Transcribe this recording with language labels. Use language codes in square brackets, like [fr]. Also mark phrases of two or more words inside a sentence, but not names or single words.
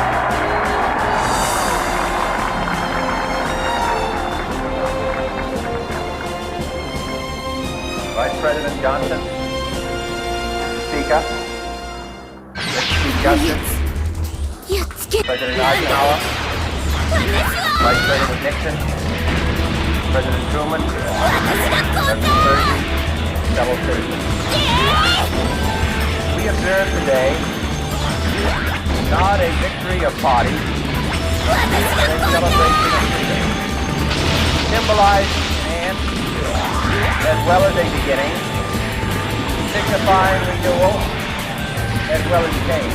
[en] Vice President Johnson, Speaker, Chief Justice, やっつけ。 President Eisenhower, Vice President Nixon, President Truman, President Sturgis, fellow citizens. We observe today not a victory of parties, but a celebration of freedom, symbolizing an as well as a beginning, signifying renewal as well as change.